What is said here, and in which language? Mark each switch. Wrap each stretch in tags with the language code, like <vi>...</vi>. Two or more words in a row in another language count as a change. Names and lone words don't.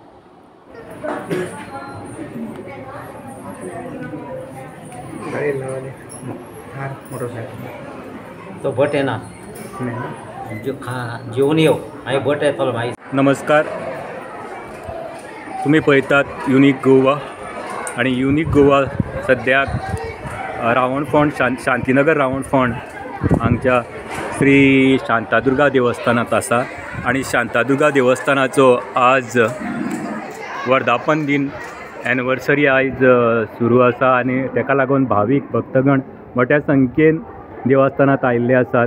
<mr>तो भट आहे ना जेवून येऊ आणि भट आहे तुला माहीत.</mr> <kok>नमस्कार, तुम्ही पळयतात युनिक गोवा आणि युनिक गोवा सद्याक रावणफोंड शांतीनगर रावणफोंड हांगच्या श्री शांतादुर्गा देवस्थानात आसा आणि शांतादुर्गा देवस्थानाचो आज वर्धापन दिन एनिवर्सरी आयज सुरू आसा आणि तेका लागून भावीक भक्तगण मोठ्या संख्येन देवस्थानात आयिल्ले आसात.</kok>